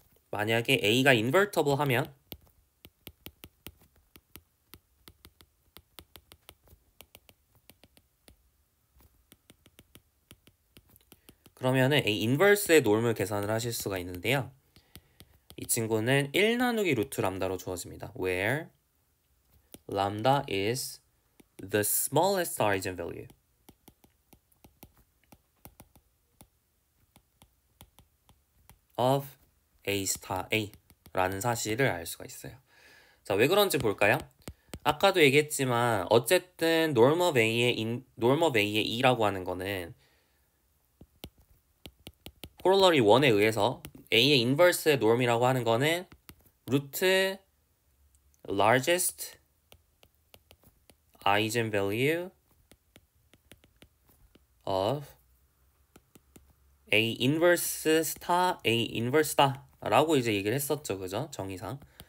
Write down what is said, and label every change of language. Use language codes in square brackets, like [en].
[ko] 만약에 A가 invertible 하면 그러면은 A 인버스의 놈을 계산을 하실 수가 있는데요. 이 친구는 1 나누기 루트 람다로 주어집니다. [en] Where lambda is the smallest eigenvalue of A star A [ko] 라는 사실을 알 수가 있어요. 자, 왜 그런지 볼까요? 아까도 얘기했지만 어쨌든 norm of A의 E라고 하는 거는 corollary 1에 의해서 A의 inverse의 norm이라고 하는 거는 루트 largest eigenvalue of A inverse star A inverse star 라고 이제 얘기를 했었죠. 그죠? 정의상.